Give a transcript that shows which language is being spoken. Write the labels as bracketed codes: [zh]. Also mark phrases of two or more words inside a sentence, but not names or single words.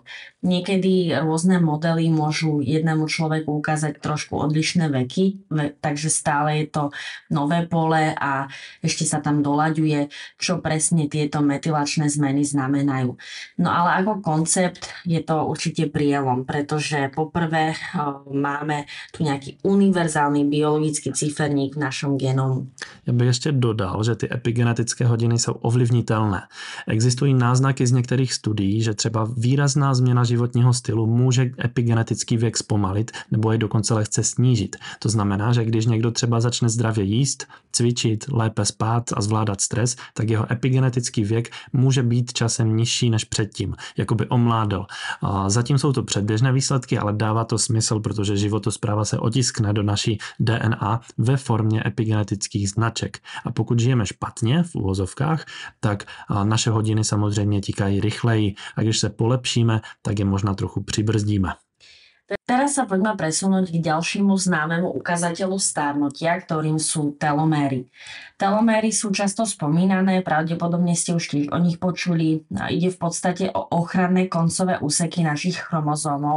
[sk] Niekedy rôzne modely môžu jednému človeku ukázať trošku odlišné veky, takže stále je to nové pole a ešte sa tam doľaďuje, čo presne tieto metylačné zmeny znamenajú. No ale ako koncept je to určite prielom, pretože poprvé máme tu nejaký univerzálny biologický ciferník v našom genomu. [cs] Já bych ještě dodal, že ty epigenetické hodiny jsou ovlivnitelné. Existují náznaky z některých studií, že třeba výrazná změna životního stylu může epigenetický věk zpomalit nebo je dokonce lehce snížit. To znamená, že když někdo třeba začne zdravě jíst, cvičit, lépe spát a zvládat stres, tak jeho epigenetický věk může být časem nižší než předtím, jako by omládl. A zatím jsou to předběžné výsledky, ale dává to smysl, protože životospráva se otiskne do naší DNA ve formě epigenetických značek. A pokud žijeme špatně v uvozovkách, tak naše hodiny samozřejmě tikají rychleji a když se polepšíme, tak je možná trochu přibrzdíme. [sk] Teraz sa poďme presunúť k ďalšiemu známemu ukazateľu starnutia, ktorým sú teloméry. Teloméry sú často spomínané, pravdepodobne ste už tiež o nich počuli. Ide v podstate o ochranné koncové úseky našich chromozómov.